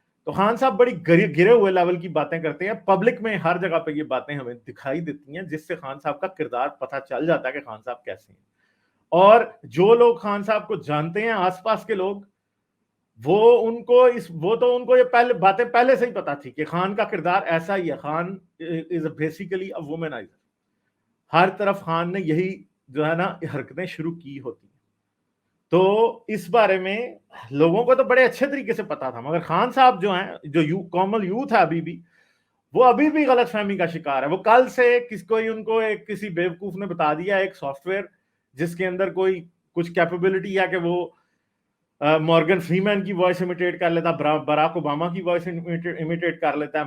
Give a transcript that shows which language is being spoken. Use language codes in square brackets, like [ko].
[ur] تو خان صاحب بڑی گرے ہوئے لیول کی باتیں کرتے ہیں، پبلک میں ہر جگہ پہ یہ باتیں ہمیں دکھائی دیتی ہیں، جس سے خان صاحب کا کردار پتہ چل جاتا ہے کہ خان صاحب کیسے ہیں. اور جو لوگ خان صاحب کو جانتے ہیں، آس پاس کے لوگ، وہ تو ان کو یہ باتیں پہلے سے ہی پتا تھی کہ خان کا کردار ایسا ہی ہے. [en] Khan is basically a womaniser. [ur] ہر طرف خان نے یہی جو ہے نا حرکتیں شروع کی ہوتی ہیں. تو اس بارے میں لوگوں کو تو بڑے اچھے طریقے سے پتا تھا، مگر خان صاحب جو ہیں، جو کامن یوتھ ہے ابھی بھی، وہ ابھی بھی غلط فہمی کا شکار ہے. وہ کل سے ان کو کسی بیوقوف نے بتا دیا ایک سافٹ ویئر جس کے اندر کوئی کچھ کیپیبلٹی ہے کہ وہ مورگن فری مین کی وائس امیٹیٹ کر لیتا، براک اوباما کی وائس امیٹیٹ کر لیتا ہے.